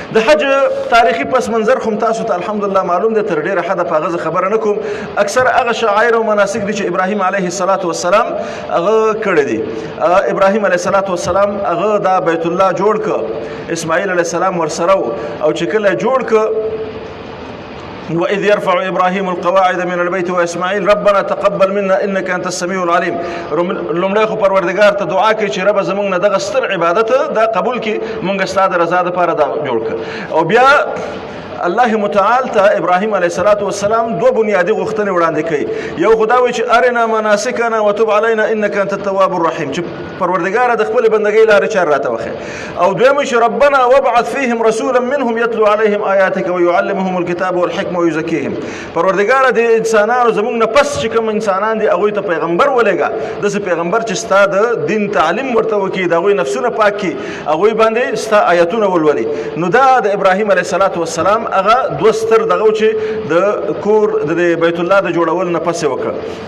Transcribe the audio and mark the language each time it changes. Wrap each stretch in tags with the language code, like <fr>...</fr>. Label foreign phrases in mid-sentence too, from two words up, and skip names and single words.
<ps>د حج تاریخي پس منظر خو تاسو ته الحمدلله معلوم دی، تر ډیره حده په هغه خبره نه کوم. اکثر هغه شعائر او مناسک دي چې ابراهیم</ps> <ar>علیه السلام</ar> <ps>هغه کړی دي. ابراهیم</ps> <ar>علیه السلام</ar> <ps>هغه دا بیت الله جوړ ک، اسماعیل</ps> <ar>علیه السلام</ar> <ps>ورسره او چې کله جوړ ک</ps> <ar>وإذ يرفع إبراهيم القواعد من البيت وإسماعيل ربنا تقبل منا إنك أنت السميع العليم.</ar> <ps>لومړی خو پروردګار ته دعا کوي چې رب زمونږ نه دغه ستر عبادت دا قبول کړي، مونږ ستا د رضا دپاره دا جوړ کړه. او بیا الله متعال ته ابراهیم</ps> <ar>علیه السلام</ar> <ps>دوه بنیادی غوښتنې وړاندې کوي. یو خدا وایي چې</ps> <ar>ارنا مناسکنا وتب علینا انک انت التواب الرحیم،</ar> <ps>چې پروردګاره د خپل بندګۍ لارې چار راته وښیه. او دویم چې</ps> <ar>ربنا وابعث فیهم رسولا منهم یتلو علیهم آیاتک ویعلمهم الکتاب والحکمه ویزکیهم.</ar> <ps>پروردګاره د انسانانو زموږ نه پس چې کوم انسانان دي هغوی ته پیغمبر ولېږه، داسې پیغمبر چې ستا د دین تعلیم ورته وکړي، د هغوی نفسونه پاک کړي، هغوی باندې ستا آیتونه ولولي. نو دا د ابراهیم</ps> <ar>علیه السلام</ar> <ps>هغه دوه ستر دغه چې د کور د بیت الله د جوړول نه پسې وکړه.</ps>